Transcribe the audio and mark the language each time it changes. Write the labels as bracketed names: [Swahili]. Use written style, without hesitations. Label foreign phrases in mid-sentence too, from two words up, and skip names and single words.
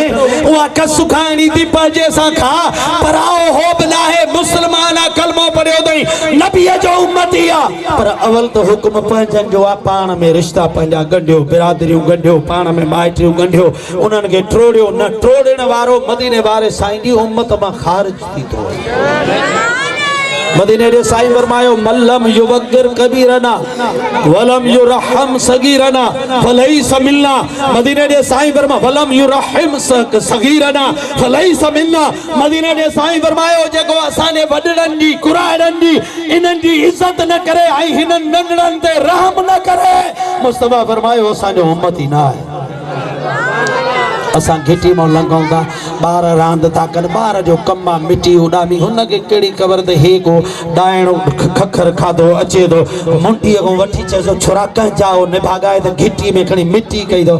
[Sindhi] उहा कसु खाइणी थी पंहिंजे सां खा, पराओ हो बि नाहे, मुस्लमान आहे, कलमो पढ़ियो अथई, नबीअ जो उम्मती आहे, पर अवल त हुकुम पंहिंजनि जो आहे। पाण में रिश्ता पंहिंजा ॻंढियो, बिरादरियूं ॻंढियो, पाण में माइटियूं ॻंढियो, उन्हनि खे टोड़ियो न। टोड़ण वारो मदीने वारे साईं जी उम्मत मां ख़ारिज थी थो वञे। मदीने जे साईं फरमायो [Arabic] من لم يوقر كبيرنا ولم يرحم صغيرنا فليس منا. [Sindhi] मदीने जे साईं फरमायो [Arabic] ولم يرحم صغيرنا فليس منا. [Sindhi] मदीने जे साईं फरमायो जेको असांजे वॾड़नि जी कुराड़नि जी इन्हनि जी इज़त न करे ऐं हिननि नंढड़नि ते रहम न करे, मुस्तफा फरमायो असांजो उम्मती न आहे। असां घिटी मां लंघूं था, ॿार रांदि था कनि, ॿार जो कमु आहे मिटी उॾामी, हुनखे कहिड़ी ख़बर त हे को डाइणो खखर खाधो अचे थो, मुंडीअ खां वठी चइजो छुरा कंहिंजाओ निभागाए त घिटी में खणी मिटी कई थो।